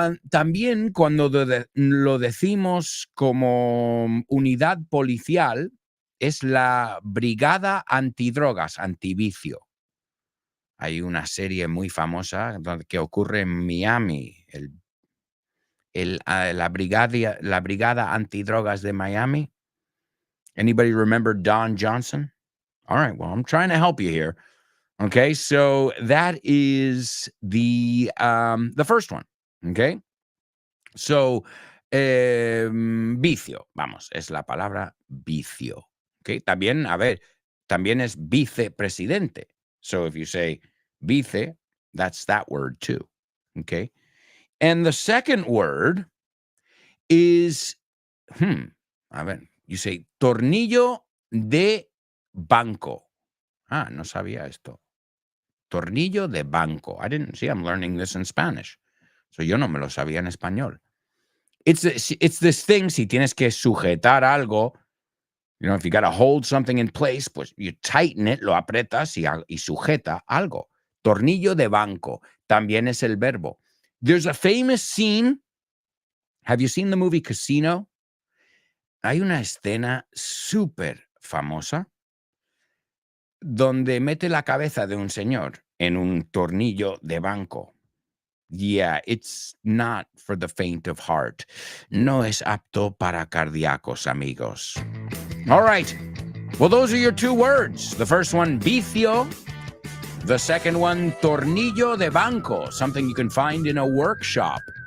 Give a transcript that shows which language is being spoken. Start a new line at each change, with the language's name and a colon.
Spanish: También cuando lo decimos como unidad policial, es la Brigada Antidrogas, Antivicio. Hay una serie muy famosa que ocurre en Miami, la Brigada Antidrogas de Miami.
English: Anybody remember Don Johnson? All right, well, I'm trying to help you here. Okay, so that is the first one.
Spanish: Okay, so vicio, vamos, es la palabra vicio. Okay, también, a ver, también es vicepresidente.
English: So if you say vice, that's that word too. Okay, and the second word is,
Spanish: a ver,
English: you say tornillo de banco.
Spanish: Ah, no sabía esto. Tornillo de banco.
English: I didn't see, I'm learning this in Spanish.
Spanish: So yo no me lo sabía en español.
English: It's this thing,
Spanish: si tienes que sujetar algo,
English: you know, if you got to hold something in place, pues you tighten it,
Spanish: lo apretas y sujeta algo. Tornillo de banco. También es el verbo.
English: There's a famous scene. Have you seen the movie Casino?
Spanish: Hay una escena súper famosa donde mete la cabeza de un señor en un tornillo de banco.
English: Yeah, it's not for the faint of heart.
Spanish: No es apto para cardíacos, amigos.
English: All right. Well, those are your two words. The first one, vicio. The second one, tornillo de banco, something you can find in a workshop.